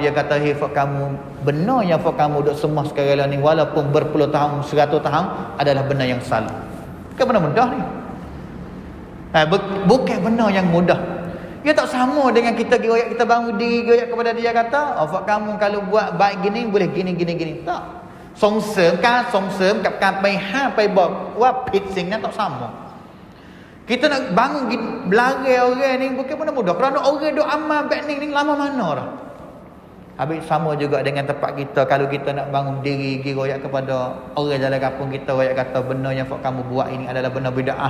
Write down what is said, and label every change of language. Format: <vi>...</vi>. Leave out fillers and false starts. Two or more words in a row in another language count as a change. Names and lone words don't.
<ms>Dia kata, hey, fak kamu benar yang fak kamu duk semua sekarang ni walaupun berpuluh tahun, 100 tahun adalah benda yang salah. Bukan benda mudah ni. Bukan benda yang mudah. Dia tak sama dengan kita giroyak, kita bangun diri giroyak kepada dia kata, oh, fak kamu kalau buat baik gini boleh gini. Tak.</ms> <th>ส่งเสริมการส่งเสริมกับการไปห้ามไปบอกว่าผิดสิ่งนั้น</th> <ms>tak sama. Kita nak bangun belanja orang ni bukan benda mudah. Kerana orang duk amal baik ni lama mana dah. Habis sama juga dengan tempat kita. Kalau kita nak bangun diri giroyak kepada orang dalam kampung kita, royak kata benda yang kamu buat ini adalah benda bid'ah.</ms>